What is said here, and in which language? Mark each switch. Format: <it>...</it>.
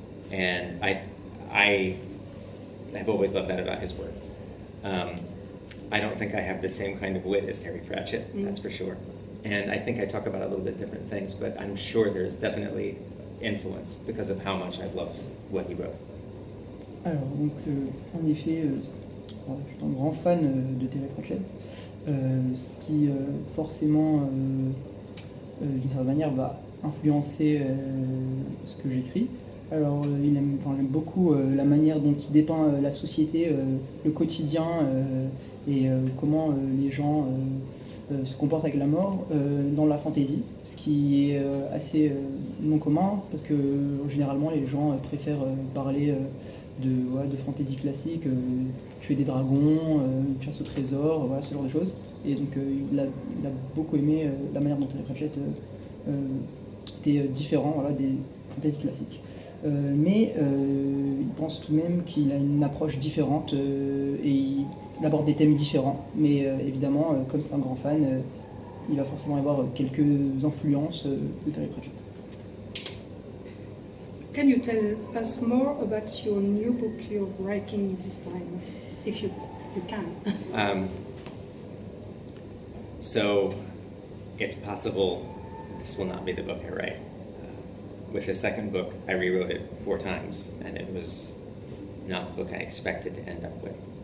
<en>And I have always loved that about his work. I don't think I have the same kind of wit as Terry Pratchett, that's for sure. And I think I talk about a little bit different things, but I'm sure there's definitely influence because of how much I love what he wrote.</en> <fr>Alors, donc, en effet, je suis un grand fan de Terry Pratchett, ce qui forcément, d'une certaine manière, va influencer ce que j'écris. Alors, il aime beaucoup la manière dont il dépeint la société, le quotidien et comment les gens se comportent avec la mort dans la fantasy, ce qui est assez non commun parce que généralement les gens préfèrent parler de fantasy classique, tuer des dragons, chasse au trésor, ce genre de choses. Et donc il a beaucoup aimé la manière dont Terry Pratchett était différent des fantasy classiques. Mais il pense tout de même qu'il a une approche différente et il aborde des thèmes différents. Mais évidemment, comme c'est un grand fan, il va forcément y avoir quelques influences de Terry Pratchett.</fr> <en>Can you tell us more about your new book you're writing this time, if you can? So it's possible this will not be the book I write. With the second book, I rewrote it 4 times, and it was not the book I expected to end up with.</en>